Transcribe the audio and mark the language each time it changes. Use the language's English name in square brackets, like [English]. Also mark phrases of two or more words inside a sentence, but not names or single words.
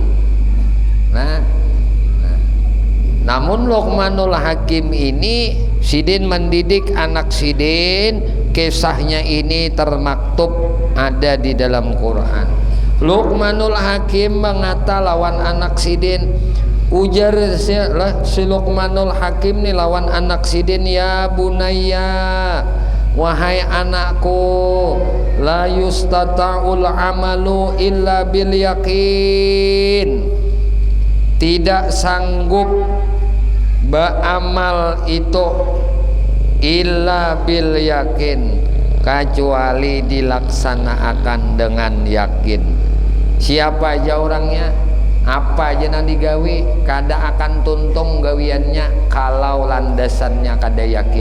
[Banjar] Namun Luqmanul Hakim ini sidin mendidik anak sidin, kisahnya ini termaktub ada di dalam Quran. Luqmanul Hakim mengata lawan anak sidin, ujar si Luqmanul Hakim nih lawan anak sidin, [Arabic] يا بني, [Banjar] wahai anakku, [Arabic] لا يستطاع العمل إلا باليقين, [Indonesian] tidak sanggup beramal itu [Arabic] إلا باليقين, [Indonesian] kecuali dilaksanakan dengan yakin. [Banjar] Siapa aja orangnya, apa aja nanti gawi, kada akan tuntung gawiannya kalau landasannya kada yakin.